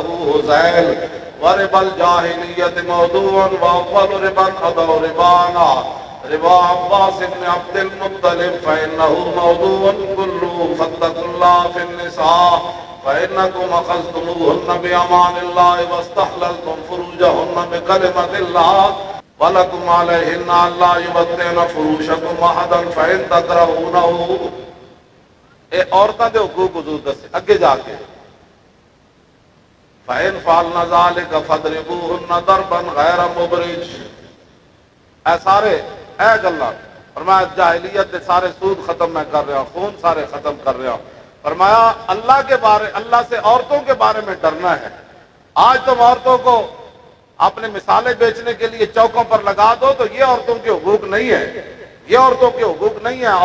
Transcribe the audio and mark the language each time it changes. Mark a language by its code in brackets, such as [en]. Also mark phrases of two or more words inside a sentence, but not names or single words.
[ar] ہذیل وربا الجاہلیت موضوع واول ربا ادع ربانا ربا عباس بن عبد المطلب فإنه موضوع كله فاتقوا الله في النساء فإنكم أخذتموهن بأمان الله واستحللتم فروجهن بكلمة الله ولكم عليهن ألا يبدين فروشكم أحدا فإن تكرهونه۔ [pa] اے عورتاں دے حقوق حضور دسے اگے جا کے، [ar] فإن فعلن ذلك فاضربوهن ضربا غير مبرج۔ [pa] اے سارے اے گلا فرمایا جاہلیت دے سارے سود ختم میں کر رہا ہوں، خون سارے ختم کر رہا ہوں۔ [ur] فرمایا اللہ کے بارے، اللہ سے عورتوں کے بارے میں ڈرنا ہے۔ آج تم عورتوں کو اپنے مثالیں بیچنے کے لیے چوکوں پر لگا دو تو یہ عورتوں کے حقوق نہیں ہے، یہ عورتوں کے حقوق نہیں ہے۔